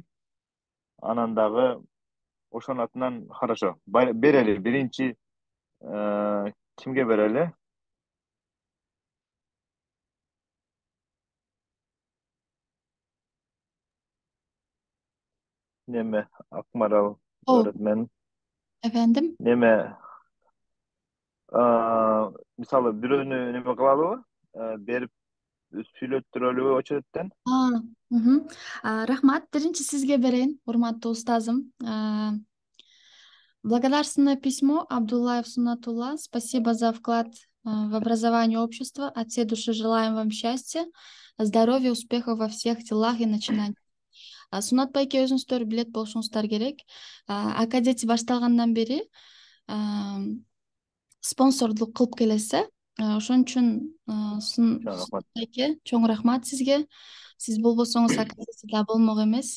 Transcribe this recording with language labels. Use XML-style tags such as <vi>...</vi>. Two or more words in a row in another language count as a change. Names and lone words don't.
<ky>Анан дагы ошонун атынан хорошо. Берели биринчи кимге берели? Неме Акмарал öğretmen.</ky> <tr>Efendim?</tr> <ky>Неме мисалы бирөөнү неме кылалыбы? Берип сүйлөттүрөлүбү очередтен? Рахмат. Биринчи сизге берейин, урматтуу устазым.</ky> <ru>Благодарственное письмо Абдуллаев Сунатулла. Спасибо за вклад в образование общества. От всей души желаем вам счастья, здоровья, успехов во всех делах и начинаниях.</ru> <ky>Сунат байке өзүңүздөр билет болушуңуздар керек. Акадети башталгандан бери спонсордук кылып келесиз. Ошон үчүн Сунат байке чоң рахмат сизге. Сиз болбосоңуз акадети да болмок эмес.</ky>